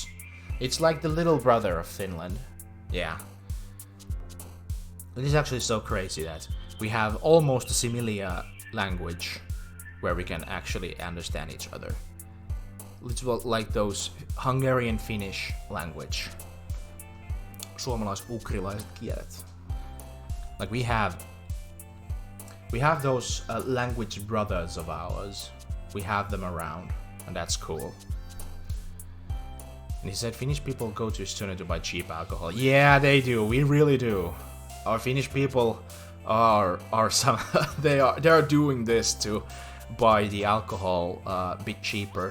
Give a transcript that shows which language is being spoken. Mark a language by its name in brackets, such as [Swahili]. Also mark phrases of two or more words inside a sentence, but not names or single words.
[English] It's like the little brother of Finland. Yeah. It is actually so crazy that we have almost a similar language where we can actually understand each other. It's like those Hungarian Finnish language. [Finnish] Suomalais-ukrilaiset kielet. [English] Like we have those language brothers of ours. We have them around, and that's cool. And he said Finnish people go to Estonia to buy cheap alcohol. Yeah, they do. We really do. Our Finnish people are some they are doing this to buy the alcohol a bit cheaper.